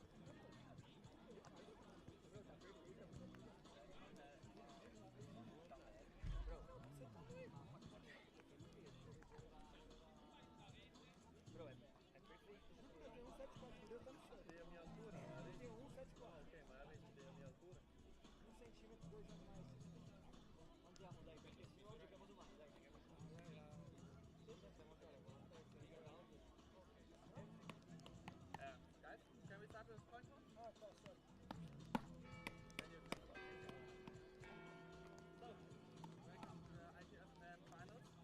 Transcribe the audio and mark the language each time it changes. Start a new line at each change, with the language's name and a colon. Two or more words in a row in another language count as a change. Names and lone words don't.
Portuguese: Bro, tá perfeito. Bro, você tá doido. Bro, é perfeito. Eu tenho 1,74, deu tanto certo. Dei a minha altura? Eu tenho 1,74. Ok, mas além de ter a minha altura? 1 centímetro, 2 a mais.
Italian: Andiamo, dai, perché se no giochiamo domani, dai.
English: Guys, can we start with coin toss? Oh, sorry. So, welcome to the ITF finals.